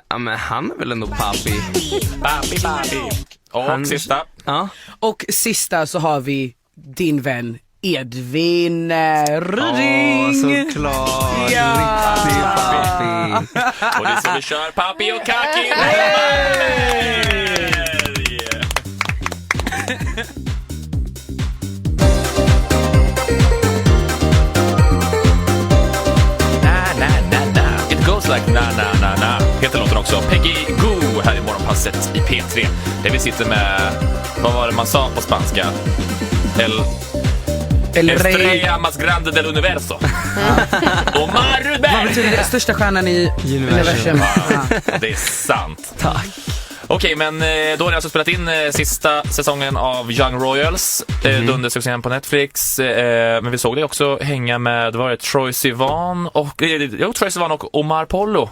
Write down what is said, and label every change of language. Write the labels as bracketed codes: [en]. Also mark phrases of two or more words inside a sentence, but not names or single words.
[sv] Ja, men han är väl ändå papi. Papi. Och sista. Ja. Och sista så har vi din vän Edvin Ryding. Såklart. Ja. Riktig papi. Och det är så vi kör Papi och Kaki. [en] It goes like na. [sv] Heter låten också. Peggy Goo här i Morgonpasset i P3. Där vi sitter med, vad var det man sa på spanska? [es] El Estrella más grande del universo. [sv] Omar Rudberg. Vad betyder det? Största stjärnan i universum. Ja, det är sant. Tack. Okej, men då har ni alltså spelat in sista säsongen av Young Royals, dundersuccén på Netflix. Men vi såg det också hänga med, var det Troye Sivan och Troye Sivan och Omar Pollo.